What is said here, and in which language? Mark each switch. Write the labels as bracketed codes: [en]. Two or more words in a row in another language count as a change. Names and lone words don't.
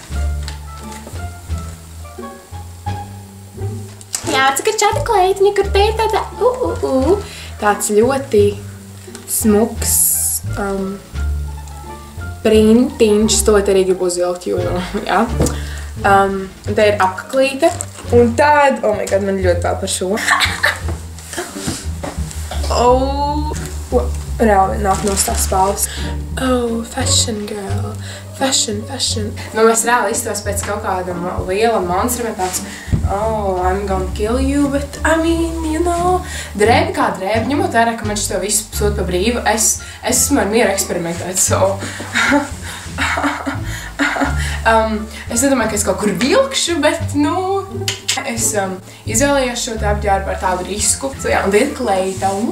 [lv] Jāatsaka šāda kleitiņa, kur te ir tāda tāds ļoti smuks printiņš. To arī gribu uzvilkt, jo, jā. Un te ir apaklīte. Un tad, [en] oh my god, [lv] man ļoti vēl par šo. Reāli nāk no tās spalvas. [en] Fashion girl. Fashion. [lv] Nu, mēs reāli izstāst pēc kaut kādam liela monstra, tāds, [en] I'm gonna kill you, but I mean, you know, [lv] drēbi kā drēbi, ņemot vērā, ka man šis to visu sūt pa brīvu, es esmu ar mieru eksperimentēt, so. Es nedomāju, ka es kaut kur vilkšu, bet, nu, es izvēlējos šo te apģērbu ar tādu risku. So, jā, un ir kleita.